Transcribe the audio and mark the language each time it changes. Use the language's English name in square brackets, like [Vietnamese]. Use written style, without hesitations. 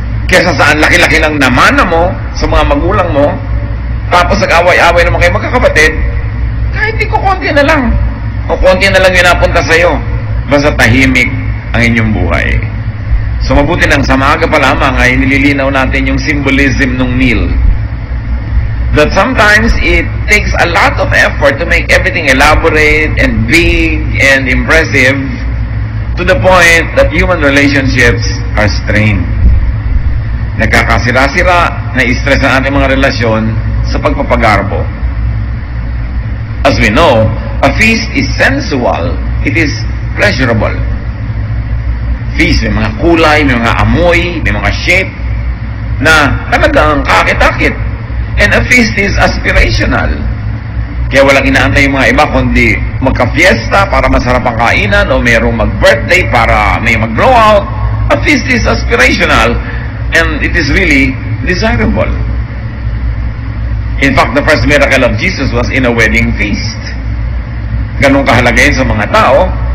[Filipino] Kesa saan laki-laki ng namana mo sa mga magulang mo, tapos nag-away-away naman kayo magkakapatid, kahit di ko konti na lang. O konti na lang yung napunta sa'yo. Basta tahimik ang inyong buhay. So mabuti nang sa maaga pa lamang ay nililinaw natin yung symbolism ng meal. [English] That sometimes it takes a lot of effort to make everything elaborate and big and impressive to the point that human relationships are strained. [Filipino] Nagkakasira-sira, na-stress ang ating mga relasyon sa pagpapagarbo. [English] As we know, a feast is sensual. It is pleasurable. [Filipino] Feast, may mga kulay, may mga amoy, may mga shape na talagang kakit-akit. [English] And a feast is aspirational. [Filipino] Kaya walang inaantay yung mga iba kundi magka-fiesta para masarap ang kainan o mayroong mag-birthday para may mag-blowout. [English] A feast is aspirational and it is really desirable. In fact, the first miracle of Jesus was in a wedding feast. [Filipino] Ganun kahalaga yun sa mga tao.